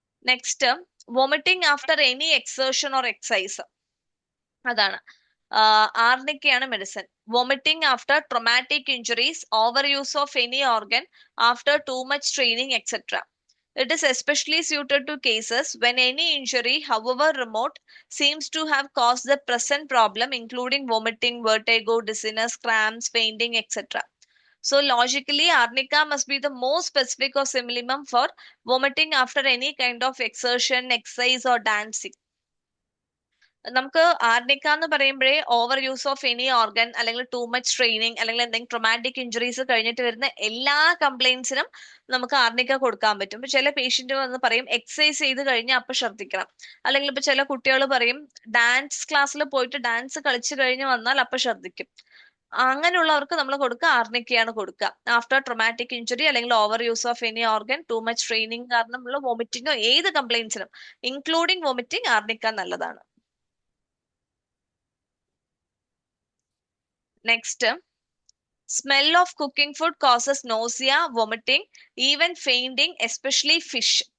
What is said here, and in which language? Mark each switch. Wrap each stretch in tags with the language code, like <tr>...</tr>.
<en>next, vomiting after any exertion or exercise,</en> <ml>അതാണ് ആർണിക്കയാണ്</ml> <en>Medicine. Vomiting after traumatic injuries, over use of any organ after too much training etcetera. It is especially suited to cases when any injury, however remote, seems to have caused the present problem, including vomiting, vertigo, dizziness, cramps, fainting, etc. So logically, arnica must be the most specific or synonym for vomiting after any kind of exertion, exercise or dancing.</en> <ml>നമുക്ക് arnica എന്ന് പറയുമ്പോഴേ</ml> <en>over use of any organ,</en> <ml>അല്ലെങ്കിൽ</ml> <en>too much training,</en> <ml>അല്ലെങ്കിൽ എന്തെങ്കിലും traumatic injuries കഴിഞ്ഞിട്ട് വരുന്ന എല്ലാ കംപ്ലൈൻസിനും നമുക്ക് ആർണിക്ക കൊടുക്കാൻ പറ്റും. ഇപ്പൊ ചില പേഷ്യന്റ് വന്ന് പറയും എക്സസൈസ് ചെയ്ത് കഴിഞ്ഞാൽ അപ്പൊ ഛർദ്ദിക്കണം, അല്ലെങ്കിൽ ഇപ്പൊ ചില കുട്ടികൾ പറയും ഡാൻസ് ക്ലാസ്സിൽ പോയിട്ട് ഡാൻസ് കളിച്ചു കഴിഞ്ഞ് വന്നാൽ അപ്പൊ ഛർദ്ദിക്കും. അങ്ങനെയുള്ളവർക്ക് നമ്മൾ കൊടുക്കുക ആർണിക്കയാണ് കൊടുക്കുക.</ml> <en>after traumatic injury</en> <ml>അല്ലെങ്കിൽ</ml> <en>over use of any organ, too much training</en> <ml>കാരണമുള്ള വോമിറ്റിങ്ങോ ഏത് കംപ്ലൈൻസിനും</ml> <en>including vomiting</en> <ml>ആർണിക്ക നല്ലതാണ്.</ml> <en>Next, smell of cooking food causes nausea, vomiting, even fainting, especially fish.</en>